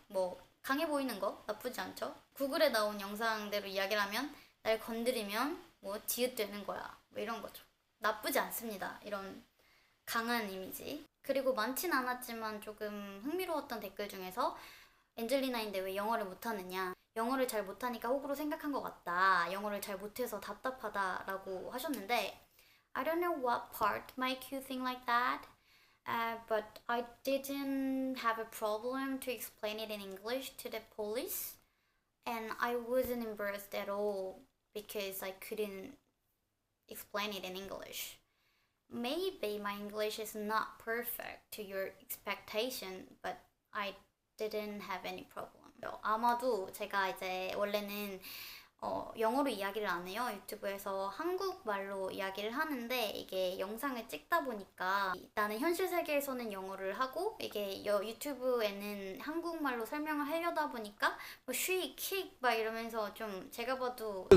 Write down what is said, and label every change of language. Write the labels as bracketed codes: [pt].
[ko] 뭐 강해 보이는 거 나쁘지 않죠? 구글에 나온 영상대로 이야기를 하면 날 건드리면 뭐 지읒되는 거야. 뭐 이런 거죠. 나쁘지 않습니다. 이런 강한 이미지. 그리고 많진 않았지만 조금 흥미로웠던 댓글 중에서 엔젤리나인데 왜 영어를 못하느냐. 영어를 잘 못하니까 호구로 생각한 것 같다. 영어를 잘 못해서 답답하다라고 하셨는데 [en] I don't know what part make you think like that. But I didn't have a problem to explain it in English to the police, and I wasn't embarrassed at all because I couldn't explain it in English. Maybe my English is not perfect to your expectation, but I didn't have any problem. [ko] 아마도 제가 이제 원래는 영어로 이야기를 안 해요. 유튜브에서 한국말로 이야기를 하는데 이게 영상을 찍다 보니까 나는 현실 세계에서는 영어를 하고 이게 유튜브에는 한국말로 설명을 하려다 보니까 뭐 쉬, 킥 막 이러면서 좀 제가 봐도